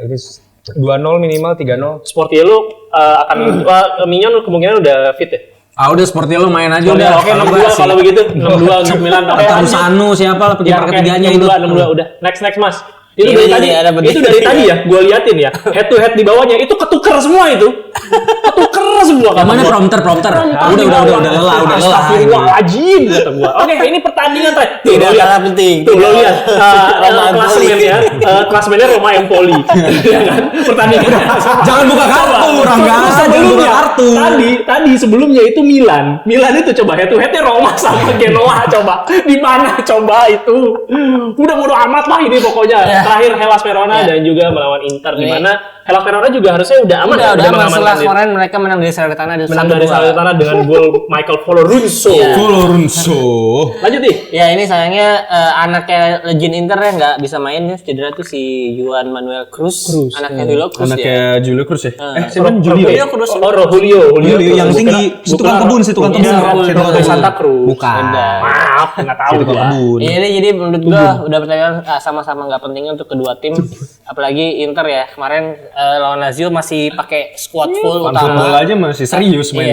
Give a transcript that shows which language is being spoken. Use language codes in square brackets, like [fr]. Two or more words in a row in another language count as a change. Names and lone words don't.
[id] Ini 2-0 minimal 3-0. Sportiello akan Mignon kemungkinan udah fit ya. Udah seperti lo main aja Udah, oke 6-2 kalau begitu. 6-2 untuk Milan. Oke, Atau lanjut. Sanu siapa lah Ya, kiper oke, ketiganya itu. 6-2 udah. Next Mas. Itu Ini dari tadi. ada begitu. Itu dari tadi ya. Gue liatin ya. [en] Head to head [id] di bawahnya itu ketuker semua itu. Ketuker semua. Yang mana prompter? Udah lelah. Astagfirullahaladzim kata gua. Oke, ini pertandingan terakhir. Tuh, Tidak lo lihat. kalah penting. Tuh, lo lihat. Roma Empoli. Klasemennya. Klasemennya Roma Empoli. Ya kan? Pertandingannya. Jangan buka kartu, Rangga. Jangan buka kartu. Tadi sebelumnya itu Milan. Milan itu coba [en] head to headnya [id] Roma sama Genoa coba. Di mana coba itu? Udah bodo amat lah ini pokoknya. Terakhir Hellas Verona dan juga melawan Inter di mana Hellas Verona juga harusnya udah aman. Udah aman mengamankan setelah diri. kemarin mereka menang dari Salernitana Menang dari Salernitana dengan gol Michael Folorunso. Lorenzo. Lanjut nih. Ya ini sayangnya anaknya legend Inter ya nggak bisa main ya, cedera tuh si Juan Manuel Cruz. Anaknya Julio Cruz ya. Anaknya Julio Cruz ya. Siapa Julio Cruz. Julio yang tinggi, si tukang kebun. Si tukang Santa Cruz. Bukan. Maaf, nggak tahu gua. Iya ini jadi menurut gua udah pertandingan sama-sama nggak penting untuk kedua tim, apalagi Inter ya kemarin lawan Lazio masih pakai [en] squad full [id] Football utama. aja masih serius mainnya.